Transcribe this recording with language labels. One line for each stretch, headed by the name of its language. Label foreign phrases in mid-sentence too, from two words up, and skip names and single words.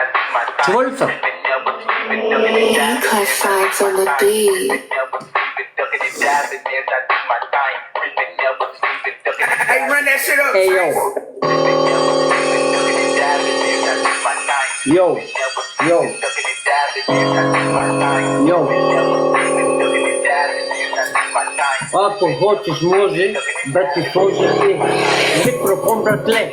Bulgarian: Чува ли се?
English: High fives on the beat. Hey, run that shit up. Hey, yo. Yo. Yo. Yo.
Bulgarian: Ако хочеш, може да ти сложи микрофон, братле.